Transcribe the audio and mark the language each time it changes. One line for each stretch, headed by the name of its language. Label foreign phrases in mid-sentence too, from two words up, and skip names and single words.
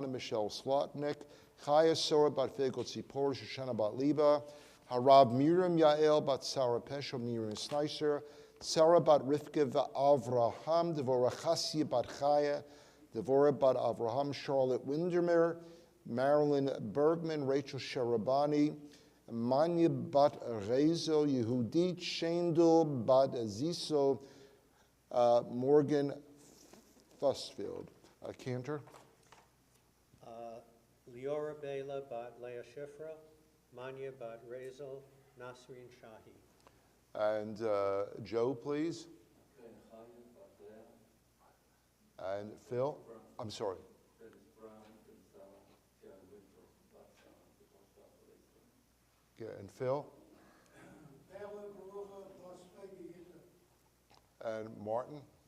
English: Michelle Slotnick, Chaya Sora Bat Fegel Tzipor, Shoshana Bat Liba, Harab Miriam Yael Bat Sarah Pesha, Miriam Sneisser, Sarah Bat Rivka Avraham, Devora Chassia Bat Chaya, Devora Bat Avraham, Charlotte Windermere, Marilyn Bergman, Rachel Sharabani, Manya Bat Rezo, Yehudit Shendel Bat Aziso, Morgan Fussfield. Cantor. Leora Bela Bat Leah Shifra, Manya Bat Rezel, Nasrin Shahi. And Joe, please. And Phil. I'm sorry. Okay, and Phil. And Martin.